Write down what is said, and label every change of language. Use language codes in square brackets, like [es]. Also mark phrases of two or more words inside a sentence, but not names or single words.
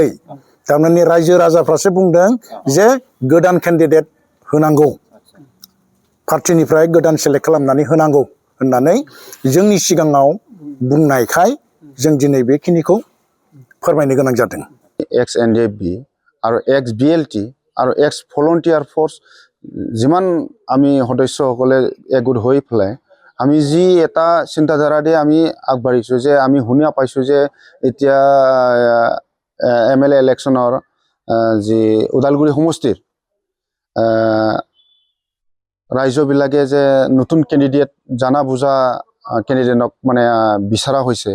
[brx] थारमाने रायजो राजाफ्रासो बुंदों जे गोदान केन्डिडेट होनांगौ। पार्टिनिफ्राय गोदान सेलेक्ट खालामनानै होनांगौ होननानै जोंनि सिगाङाव बुंनायखाय जों दिनै बेखिनिखौ फोरमायनो गोनां जादों। [as] एक्स एनडिएफबि আৰু एक्स বিএলটি আৰু एक्स ভলণ্টিয়াৰ ফৰ্চ যিমান আমি সদস্যসকলে একগোট হৈ পেলাই আমি যি এটা চিন্তাধাৰাৰে আমি আগবাঢ়িছোঁ যে আমি শুনি পাইছোঁ যে এতিয়া MLA ইলেকশ্যনৰ যি ওদালগুৰি সমষ্টিৰ ৰাজ্যবিলাকে যে নতুন কেণ্ডিডেট জানা বুজা কেণ্ডিডেটক মানে বিচৰা হৈছে।